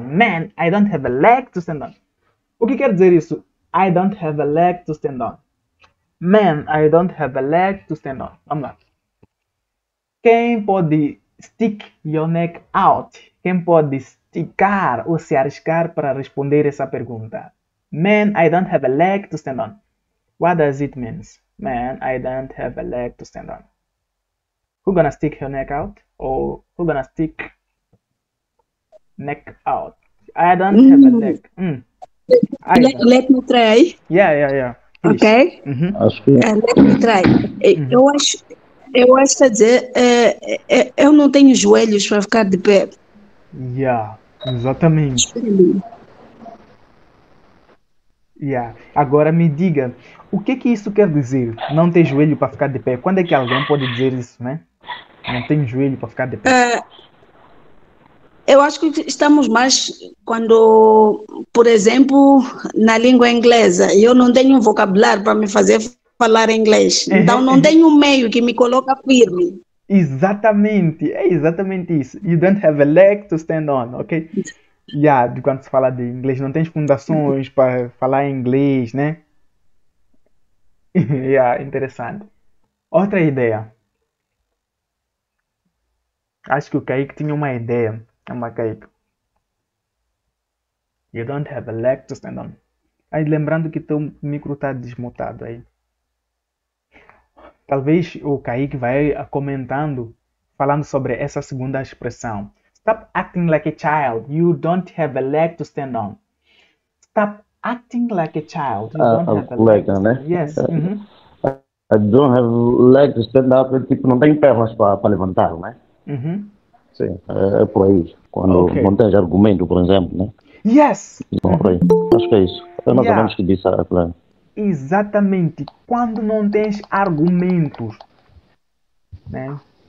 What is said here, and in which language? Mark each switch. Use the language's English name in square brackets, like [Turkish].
[English] Man, I don't have a leg to stand on. [Portuguese] O que quer dizer isso? [English] I don't have a leg to stand on. Man, I don't have a leg to stand on. [Portuguese] Vamos lá. Quem pode [English] stick your neck out? [Portuguese] Quem pode esticar ou se arriscar para responder essa pergunta? [English] Man, I don't have a leg to stand on. What does it mean? Man, I don't have a leg to stand on. Who gonna stick her neck out? Or who gonna stick neck out? I don't have a leg. I don't. Let me try. Yeah. Please. Ok? [Portuguese] Acho que [English] Let me try. [Portuguese] Eu acho que quer dizer, eu não tenho joelhos para ficar de pé. Yeah, exatamente. [English] Yeah. [Portuguese] Agora me diga, o que isso quer dizer? Não ter joelho para ficar de pé. Quando é que alguém pode dizer isso, né? Não tem joelho para ficar de pé. Eu acho que estamos mais quando, por exemplo, na língua inglesa, eu não tenho um vocabulário para me fazer falar inglês. Então não tenho um meio que me coloca firme. Exatamente, é exatamente isso. [English] You don't have a leg to stand on, ok? [Portuguese] Yeah, quando se fala de inglês, não tens fundações para falar inglês, né? Yeah, interessante. Outra ideia. Acho que o Kaique tinha uma ideia. Kaique. [English] You don't have a leg to stand on. [Portuguese] Aí lembrando que teu micro está desmutado aí. Talvez o Kaique vai comentando, falando sobre essa segunda expressão. [English] Stop acting like a child. You don't have a leg to stand on. Stop acting like a child. You don't have a leg to stand on. Yes. I don't have leg to stand up. [Portuguese] Tipo, não tenho pernas para levantar, né? Sim, é por aí. Quando não tens argumento, por exemplo, né? [English] Yes! [Portuguese] Acho que é isso. Eu não sabemos que disse a Clara. Exatamente. Quando não tens argumentos, né?